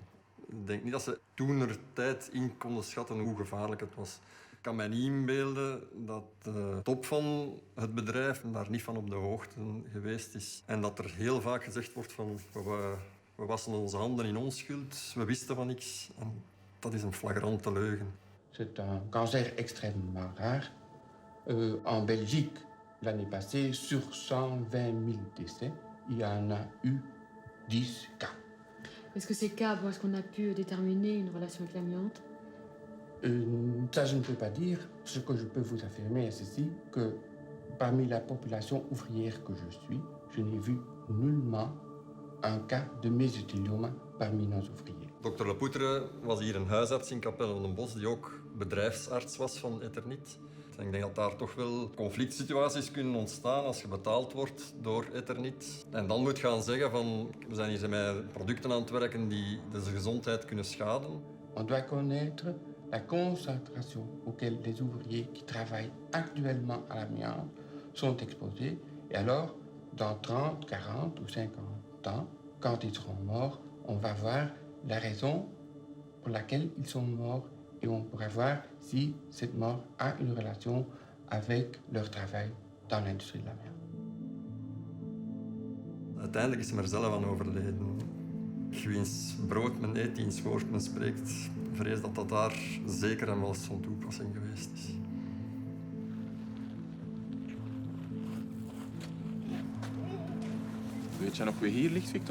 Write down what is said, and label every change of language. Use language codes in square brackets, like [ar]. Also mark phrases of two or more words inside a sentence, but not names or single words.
[nl] Ik denk niet dat ze toenertijd in konden schatten hoe gevaarlijk het was. Ik kan mij niet inbeelden dat de top van het bedrijf daar niet van op de hoogte geweest is. En dat er heel vaak gezegd wordt van we wassen onze handen in onschuld, we wisten van niks. En dat is een flagrante leugen. [fr] C'est un cancer extrêmement rare. En Belgique, l'année passée, sur 120 000 décès, il y en a eu 10 cas. Est-ce que ces cas, est-ce qu'on a pu déterminer une relation avec l'amiante? Ça, je ne peux pas dire. Ce que je peux vous affirmer est ceci, que parmi la population ouvrière que je suis, je n'ai vu nullement un cas de mésothéliome parmi nos ouvriers. [nl] Dr. Lepoutre was hier een huisarts in Capelle van den Bosch die ook bedrijfsarts was van Eternit. En ik denk dat daar toch wel conflict situaties kunnen ontstaan als je betaald wordt door Eternit. En dan moet gaan zeggen van we zijn hier met producten aan het werken die de gezondheid kunnen schaden. [fr] On doit connaître la concentration auquel les ouvriers qui travaillent actuellement à l'amiante sont exposés. Et alors, dans 30, 40 ou 50 ans, quand ils seront morts, on va voir la raison pour laquelle ils sont morts et on pourra voir si cette mort a une relation avec leur travail dans l'industrie de l'amiante. [nl] Uiteindelijk is hij er zelf aan overleden. Wiens brood men eet, diens woord men spreekt. Ik vrees dat dat daar zeker en wel van toepassing geweest is. Weet je nog wie hier ligt, Victor?